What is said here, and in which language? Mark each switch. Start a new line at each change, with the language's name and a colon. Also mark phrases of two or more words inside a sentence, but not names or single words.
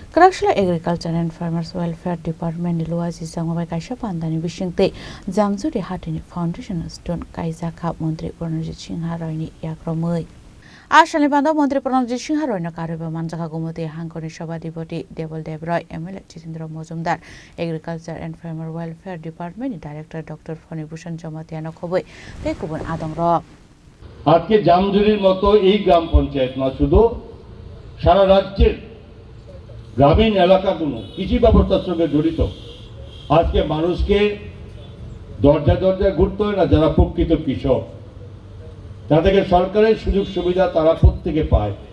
Kok Borok: Karakshila Agriculture and Farmers Welfare Department Luazi Sangwabai Kaisha Pandani Bishingte Jamzuri Hatini
English: Foundation Stone
Kok Borok: Kaisa Kap Montri Pranajit Singha Royni Yakromoi Ashali Bando Montri Pranajit Singha Royno Kariba Manjaka Gumoti Hankoni Shabadipoti Devil Debroy ML Chitindra Mozumdar Agriculture and Farmer Welfare Department Director Dr. Foni Bhushan Jamatiano Khoboi Tekubun Adongro
Bangla: আজকে জামজুরির মতো এই গ্রাম পঞ্চায়েত না শুধু সারা রাজ্যের গ্রামীণ এলাকাগুলো কৃষি ব্যবস্থার সঙ্গে জড়িত আজকে মানুষকে দরজা দরজা ঘুরতে হয় না যারা প্রকৃত কৃষক তাদেরকে সরকারের সুযোগ সুবিধা তারা প্রত্যেকে পায়